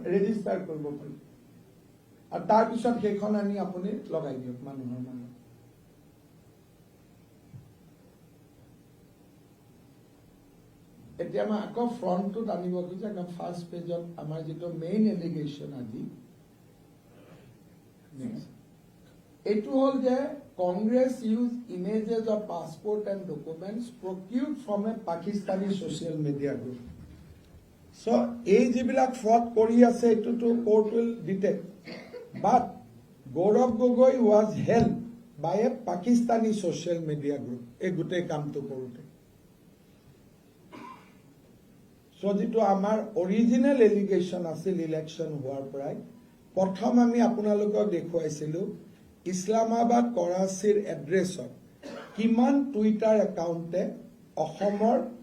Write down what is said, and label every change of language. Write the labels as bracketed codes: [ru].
[as] Register কৰিব পাৰি আৰু তাৰপিছত সেইখন আনি আপুনি লগাই দিয়ক মানুহৰ নামত এতিয়া মই আকৌ ফ্ৰণ্টটোত আনিব খুজিছোঁ একদম ফাৰ্ষ্ট পেজত আমাৰ যিটো মেইন এলিগেশ্যন আজি এইটো হ'ল যে [en] Congress used images of passport and documents procured from a Pakistani social media group. [as] So, এই যিবিলাক fraud কৰি আছে এইটোতো [en] court will detect. But Gaurav Gogoi was held by a Pakistani social media group. [as] এই গোটেই কামটো কৰোঁতে So, যিটো আমাৰ অৰিজিনেল এলিগেশ্যন আছিল ইলেকশ্যন হোৱাৰ পৰাই প্ৰথম আমি আপোনালোকক দেখুৱাইছিলোঁ ইছলামাবাদ কৰাচিৰ এড্ৰেছত কিমান টুইটাৰ একাউণ্টে অসমৰ